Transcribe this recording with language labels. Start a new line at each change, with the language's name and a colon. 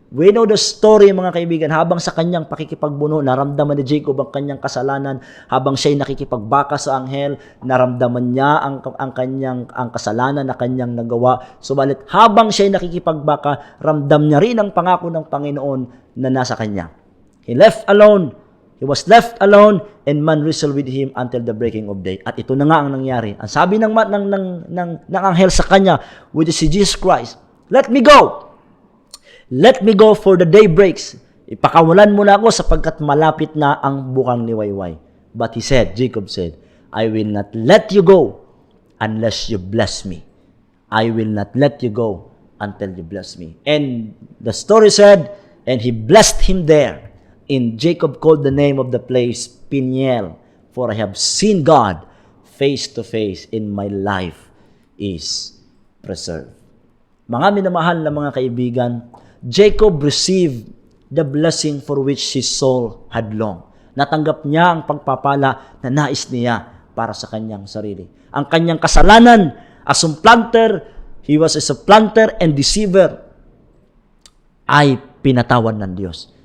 English: We know the story,
Filipino: mga kaibigan. Habang sa kanyang pakikipagbuno, naramdaman ni Jacob ang kanyang kasalanan. Habang siya'y nakikipagbaka sa anghel, naramdaman niya ang kasalanan na kanyang nagawa. Subalit habang siya'y nakikipagbaka, ramdam niya rin ang pangako ng Panginoon na nasa kanya.
English: He was left alone and man wrestled with him until the breaking of day.
Filipino: At ito na nga ang nangyari. Ang sabi ng anghel sa kanya, which is si Jesus Christ,
English: "Let me go. Let me go for the day breaks."
Filipino: Ipakawalan mo na ako sapagkat malapit na ang bukang liwayway.
English: But Jacob said, "I will not let you go unless you bless me. I will not let you go until you bless me." And the story said, and he blessed him there. And Jacob called the name of the place Peniel, for I have seen God face to face, and my life is preserved.
Filipino: Mga minamahal na mga kaibigan,
English: Jacob received the blessing for which his soul had longed.
Filipino: Natanggap niya ang pagpapala na nais niya para sa kanyang sarili. Ang kanyang kasalanan
English: as a supplanter, he was a supplanter and deceiver,
Filipino: ay pinatawad ng Diyos.